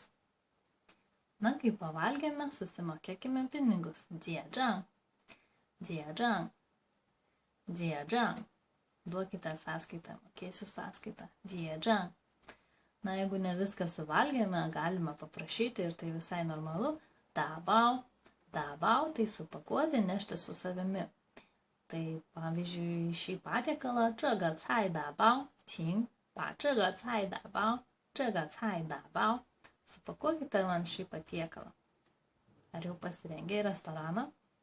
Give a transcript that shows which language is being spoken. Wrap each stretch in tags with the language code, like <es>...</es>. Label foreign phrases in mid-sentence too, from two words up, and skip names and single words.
<lt>Na, kai pavalgėme, susimokėkime pinigus, dziedžang, duokite sąskaitą, mokėsiu sąskaitą, dziedžang. Na, jeigu ne viską suvalgėme, galime paprašyti ir tai visai normalu, dabao, tai supakuoti, nešti su savimi. Tai pavyzdžiui, šį patiekalą,</lt> <zh>这个菜打包，请把这个菜打包，这个菜打包，</zh> <lt>supakuokite man šį patiekalą. Ar jau pasirengė į restoraną?</lt>